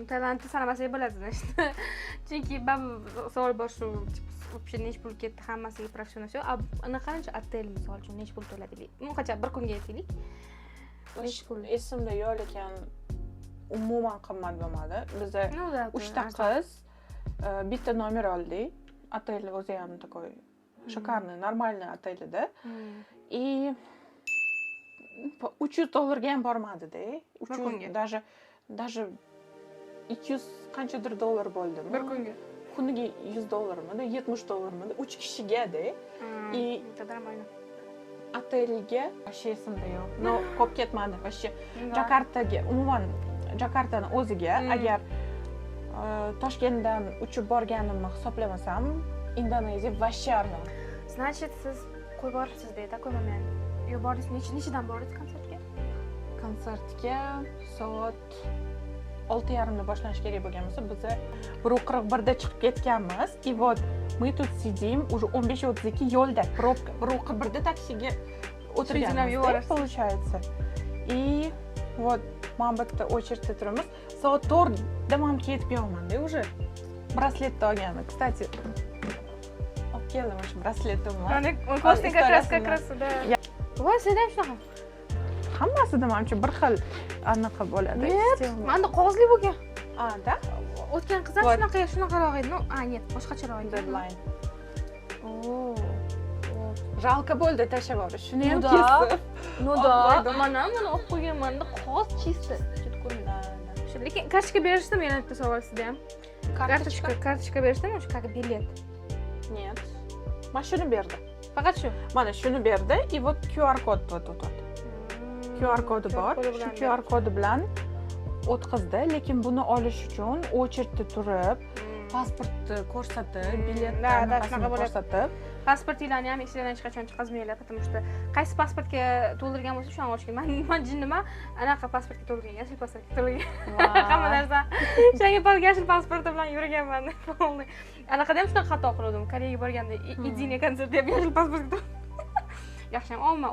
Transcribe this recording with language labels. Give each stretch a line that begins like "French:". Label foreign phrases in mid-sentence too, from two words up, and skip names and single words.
Uzbek: Tailandda sanamasak bo'ladi-da. Chunki savol bor shu, вообще necha pul ketdi hammasiga professional shu. Qancha otel misol uchun necha pul to'ladingiz? Qancha bir kunga aytaylik. Esimda yo'q, lekin umuman qimmat bo'lmadi. Bizda 3 ta qiz bitta nomer oldik. Otel o'zi ham
Russian: такой шикарный, нормальный
Uzbek: otel edi. И $300 ham bormadi-da. 300 даже 200 qanchadir dollar bo'ldi. Bir kunga. Kuniga $100mi, $70mi, 3 kishiga-da.
Russian: И нормально.
Uzbek: Otelga вообще esimda yo'q. No, ko'p ketmadi вообще. Jakartaga, umuman Jakartani o'ziga agar Toshkentdan uchib borganimni hisoblamasam, Indoneziya вообще arzon. Значит, siz qo'yib boribsiz-da,
Russian: такой момент.
Uzbek: Yo bordingiz, nechadan bordingiz konsertga? Konsertga soat 6:30da boshlanish kerak bo'lgan bo'lsa, biz 1:41da chiqib ketganmiz.
Russian: И вот мы тут сидим уже 15:32 yo'lda, пробка.
Uzbek: 1:41da taksiga o'tirganmiz,
Russian: получается. И вот
Uzbek: men bitta очередda turamiz. Soat 4da men ketib yo'qman-da уже. Brasletni olganman. Kстати, olib keldim o'sha brasletimni. Mana ko'rsang
Russian: как раз да.
Uzbek: Voy, sen ham shunaqa. Hammasida menimcha bir xil anaqa bo'ladi. Menda qog'ozli bo'lgan. Da? O'tgan qiz ham shunaqaroq edi. No, нет, boshqacharoq edi. Deadline. Жалко bo'ldi tashlab yuborish. Shuni ham kesib.
Russian: Ну да,
Uzbek: mana olib qo'yganman-da, qog'oz чисто. Shu lekin kartochka berishdimi yana bitta savol sizda ham? Kartochka berishdimi, shu
Russian: как билет?
Uzbek: mana shuni berdi. Faqat shu. Mana shuni berdi.
Russian: И вот
Uzbek: QR kod bor тут. QR kodi bor. Shu QR kodi bilan o'tkazdi, lekin buni olish uchun очередьda turib, pasportni ko'rsatib, biletni ko'rsatib, Pasportinglarni ham esingizdan hech qachon chiqazmanglar,
Russian: потому что
Uzbek: qaysi pasportga to'ldirgan bo'lsa, shuni olish kerak. Men jinniman, anaqa pasportga to'ldirgan, yashil pasportga to'ldirgan. Hamma narsa yangi yashil pasporti bilan yurganman. Anaqada ham shunaqa xato qildim. Koreyaga borganda Idiniya konserti deb yashil pasportga yaxshi ham olma.